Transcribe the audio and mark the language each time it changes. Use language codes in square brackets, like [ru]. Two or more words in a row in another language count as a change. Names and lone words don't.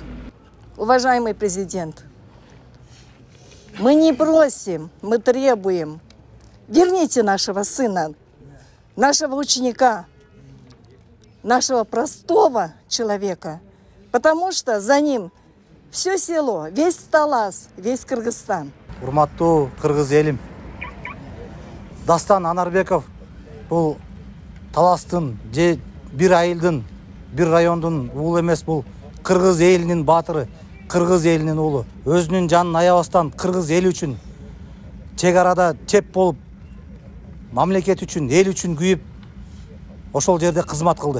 [ru] Уважаемый президент, мы не просим, мы требуем. Верните нашего сына, нашего ученика, нашего простого человека, потому что за ним все село, весь Талас, весь Кыргызстан. [ky] Урматтуу кыргыз элим, Дастан Анарбеков бул Таластын же бир айылдын, бир райондун уулу эмес, бул кыргыз элинин баатыры, кыргыз элинин уулу. Өзүнүн жанын аябастан кыргыз эл үчүн чек арада чеп болуп, мамлекет үчүн, эл үчүн күйүп, ошол жерде кызмат кылды.